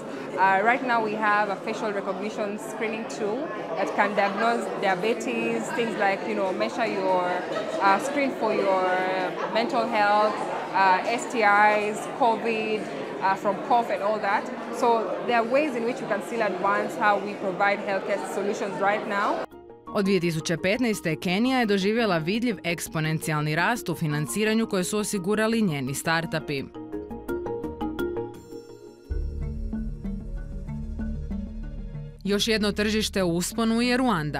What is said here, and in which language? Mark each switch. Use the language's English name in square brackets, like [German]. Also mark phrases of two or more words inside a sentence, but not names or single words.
[English] Right now we have a facial recognition screening tool that can diagnose diabetes, things like measure your screen for your mental health, STIs, COVID, from cough and all that. So there are ways in which we can still advance how we provide healthcare solutions right now. [Croatian] Od 2015. Kenija je doživjela vidljiv eksponencijalni rast u financiranju koje su osigurali njeni startupi. Još jedno tržište u usponu je Ruanda.